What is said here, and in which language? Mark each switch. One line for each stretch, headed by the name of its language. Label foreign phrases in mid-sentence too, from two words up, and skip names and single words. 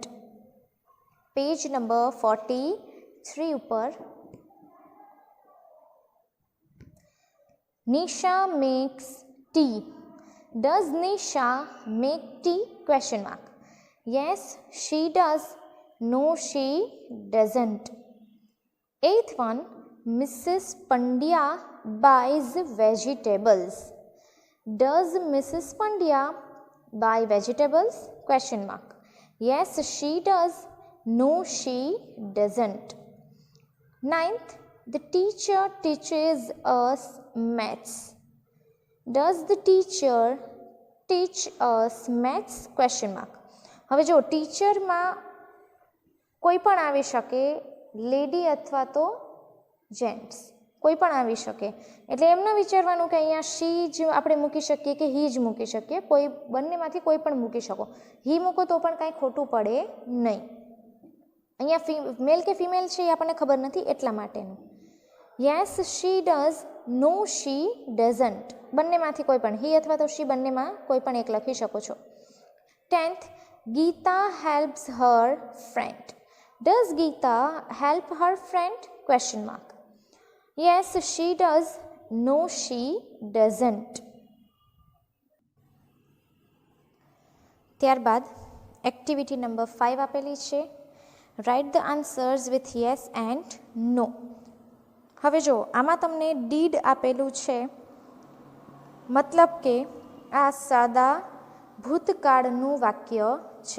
English: page number 43 ઉપર, Nisha makes tea. Does Nisha make tea? Question mark. Yes she does, no she doesn't. Eighth one, Mrs. Pandya buys vegetables. Does Mrs. Pandya buy vegetables? Question mark. Yes, she does. No, she doesn't. Ninth, the teacher teaches us maths. Does the teacher teach us maths? Question mark.
Gujarati: હવે જો ટીચરમાં કોઈ પણ આવી શકે, લેડી અથવા તો જેન્ટ્સ કોઈ પણ આવી શકે, એટલે એમ ન વિચારવાનું કે અહીંયા શી જ આપણે મૂકી શકીએ કે હી જ મૂકી શકીએ, કોઈ બંનેમાંથી કોઈ પણ મૂકી શકો. હી મૂકો તો પણ કાંઈ ખોટું પડે નહીં. અહીંયા મેલ કે ફિમેલ છે એ આપણને ખબર નથી એટલા માટેનું.
English: Yes she does, no she doesn't.
Gujarati: બંનેમાંથી કોઈ પણ, હી અથવા તો શી બંનેમાં કોઈ પણ એક લખી શકો છો.
English: 10th, Geeta helps her friend. Does Geeta help her friend? Question mark. Yes, she does. No, she doesn't.
Gujarati: ત્યારબાદ
English: activity number
Gujarati: 5 આપેલી છે.
English: Write the answers with yes and no.
Gujarati: હવે જો આમાં તમને ડીડ આપેલું છે, મતલબ કે આ સાદા ભૂતકાળનું વાક્ય છે.